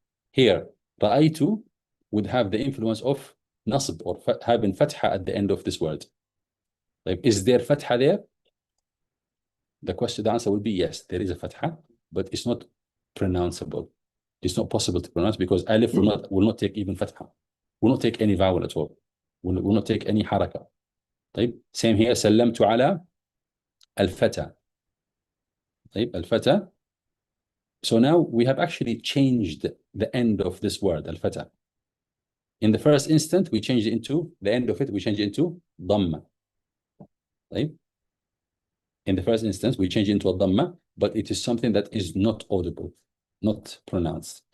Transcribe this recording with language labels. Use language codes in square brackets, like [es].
[en] Here, رأيت would have the influence of nasb, or having fatha at the end of this word. Is there fatha there? The answer will be yes, there is a fatha, but it's not pronounceable. It's not possible to pronounce because alif will not take even fatha, will not take any vowel at all, will not take any haraka. Same here, [ar] سلمت على الفتى. الفتى. [en] So now we have actually changed the end of this word, al-fata. In the first instant, we changed it into, the end of it, we changed it into dhamma. In the first instance, we changed it into a dhamma, but it is something that is not audible, not pronounced.